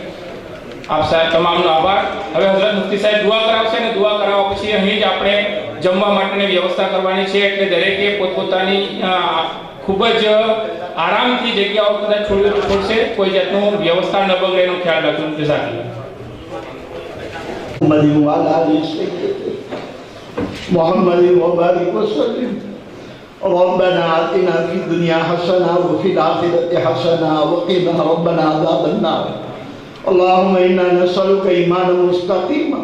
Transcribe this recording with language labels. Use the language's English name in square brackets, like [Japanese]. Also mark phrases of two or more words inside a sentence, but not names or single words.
[Gujarati] આપ સાહેબ તમામનો આભાર। હવે હઝરત મુફ્તી સાહેબ દુઆ કરાવશે અને દુઆ કરાવવા પછી પછી અહીં જ આપણે જમવા માટેની વ્યવસ્થા કરવાની છે, એટલે દરેકે પોતપોતાની ખૂબ જ આરામથી જગ્યાઓ કદાચ છોડશે, કોઈ જાતનું વ્યવસ્થા ન બગડે એનો ખ્યાલ રાખજો. જઝાકલ્લાહ. [Arabic] محمد وبارك وسلم. ربنا آتنا في الدنيا حسنة وفي الآخرة حسنة وقنا ربنا عذاب النار. اللهم إنا نسألك إيمانا مستقيما.